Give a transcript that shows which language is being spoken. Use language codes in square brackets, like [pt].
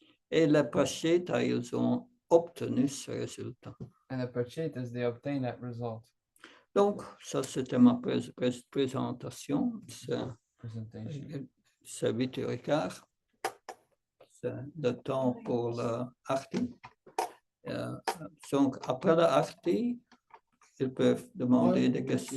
[fr] Et les Pracheta, ils ont obtenu ce résultat. [en] And the Prachetas, they obtain that result. [fr] Donc, ça, c'était ma présentation. [en] Presentation. [fr] C'est 8h15. C'est le temps pour l'arti. Donc, après l'arti, ils peuvent demander des questions.